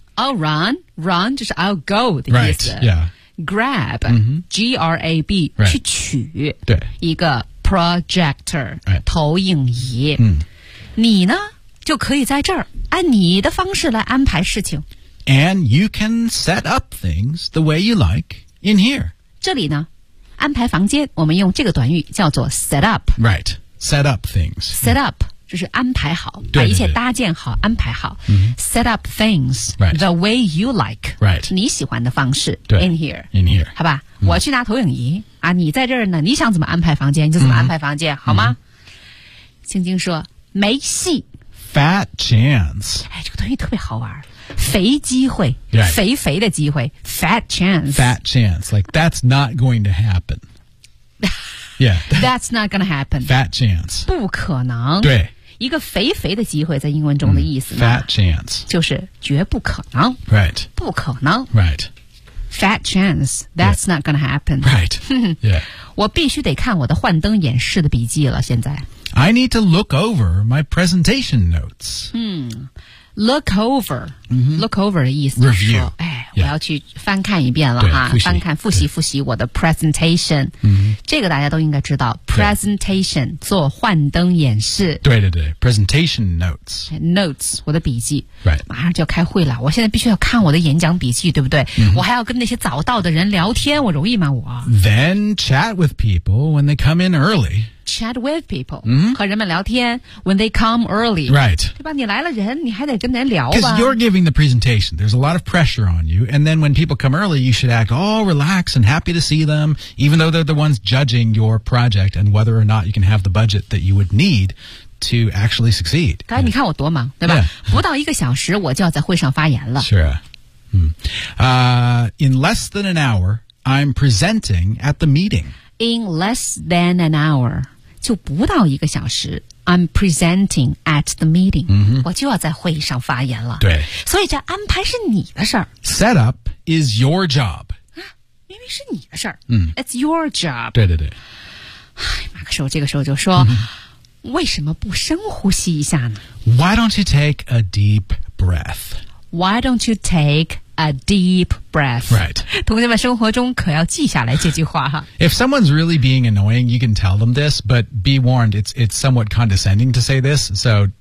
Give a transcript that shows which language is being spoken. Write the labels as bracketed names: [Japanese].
[English] I'll run [Chinese] 就是 [English] I'll go [Chinese] 的意思。 [English] Right. Yeah. Grab G R A B、 right. [Chinese] 去取对一个 projector、 [English] right. [Chinese] 投影仪。你呢就可以在这儿按你的方式来安排事情。 [English] And you can set up things the way you like in here. [Chinese] 这里呢？安排房间，我们用这个短语叫做 set up。 [English] Right, set up things. [Chinese] Set up 就是安排好，对对对，把一切搭建好，安排好。 [English] Set up things、 right. the way you like. Right, [Chinese] 你喜欢的方式。对 [English] in here, in here. [Chinese] 好吧，我去拿投影仪啊，你在这儿呢，你想怎么安排房间你就怎么安排房间，好吗？青青说没戏。 [English] Fat chance. [Chinese] 哎，这个短语特别好玩。肥机会、 [English] right. [Chinese] 肥肥的机会 fat chance [English] fat chance like that's not going to happen yeah that's not gonna happen fat chance [Chinese] 不可能对一个肥肥的机会在英文中的意思呢、 [English] fat chance [Chinese] 就是绝不可能 [English] right [Chinese] 不可能 [English] right fat chance that's、yeah. not gonna happen right yeah [Chinese] 我必须得看我的幻灯演示的笔记了现在 [English] I need to look over my presentation notes [Chinese] Look over,、look over 的意思就是说、 [English] Review. [Chinese] 哎，我要去翻看一遍了哈，翻看复习复习我的 presentation。这个大家都应该知道 ，presentation 做幻灯演示。对对对 ，presentation notes。 Notes 我的笔记。 [English] Right. [Chinese] 马上就要开会了，我现在必须要看我的演讲笔记，对不对？ Mm-hmm. 我还要跟那些早到的人聊天，我容易吗？我。 [English] Then chat with people when they come in early. Chat with people、 mm-hmm. [Chinese] 和人们聊天 [English] when they come early right [Chinese] 对吧你来了人你还得跟人聊吧 [English] because you're giving the presentation there's a lot of pressure on you and then when people come early you should act all relaxed and happy to see them even though they're the ones judging your project and whether or not you can have the budget that you would need to actually succeed [Chinese] 刚才你看我多忙对吧、 [English] yeah. [Chinese] 不到一个小时我就要在会上发言了 [English] sure、in less than an hour I'm presenting at the meeting In less than an hour, [Chinese] 就不到一个小时 [English] I'm presenting at the meeting,、 mm-hmm. [Chinese] 我就要在会议上发言了。对。所以这安排是你的事儿。 [English] Set up is your job.、 [Chinese] 啊、明明是你的事儿。 [English] It's your job. [Chinese] 对对对。哎、马克说这个时候就说、为什么不深呼吸一下呢 [English] ?Why don't you take a deep breath? Why don't you take... A deep breath. Right. [Chinese] 同学们生活中可要记下来这句话哈。 [English] If someone's really being annoying, you can tell them this, but be warned, it's somewhat condescending to say this, so